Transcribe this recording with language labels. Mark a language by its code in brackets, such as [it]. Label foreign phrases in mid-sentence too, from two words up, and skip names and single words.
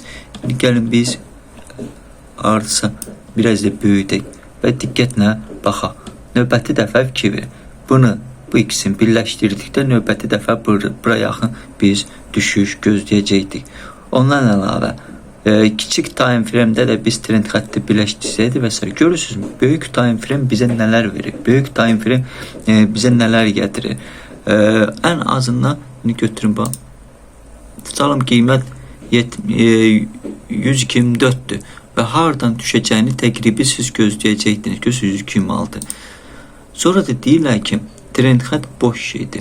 [az] Gəlin biz ardısa biraz da böyüdək və diqqətlə baxaq. Növbəti dəfə fikir verin. Bu ikisini birləşdirdikdə növbəti dəfə bura yaxın biz düşüş gözləyəcəkdik. Ondan əlavə kiçik [en] time frame-də [az] də biz trend xətti birləşdirsəydi və s. Görürsünüzmü? Böyük [en] time frame [az] bizə nələr verir? Böyük [en] time frame [az] bizə nələr gətirir? Ən azından götürün bax. Tutalım qiymət 124-dür və hardan düşəcəyini təqribi siz gözləyəcəksiniz ki, sizi kim aldı. Sonra da deyirlər ki, trend xətt boş şeydir.